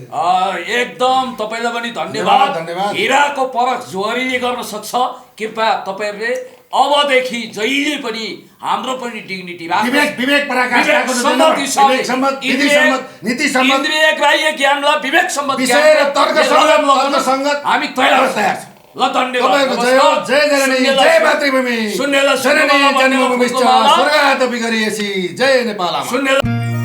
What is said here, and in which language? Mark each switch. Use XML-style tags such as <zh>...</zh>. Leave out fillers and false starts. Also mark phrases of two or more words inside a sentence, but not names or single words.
<ne>एकदम तपाईँलाई पनि धन्यवाद। हिराको परख जोहरीले गर्न सक्छ। कृपया तपाईँहरूले अबदेखि जहिले पनि हाम्रो पनि डिग्निटी इन्द्रिय ग्राह्य ज्ञानलाई विवेक सम्बन्धी हामी तयार छौँ। ल धन्यवाद। जय जननी, जय मातृभूमि, सुन्नेला</ne> <sa>जननी जन्मभूमिश्च स्वर्गादपि गरीयसी।</sa> <ne>जय नेपाल।</ne>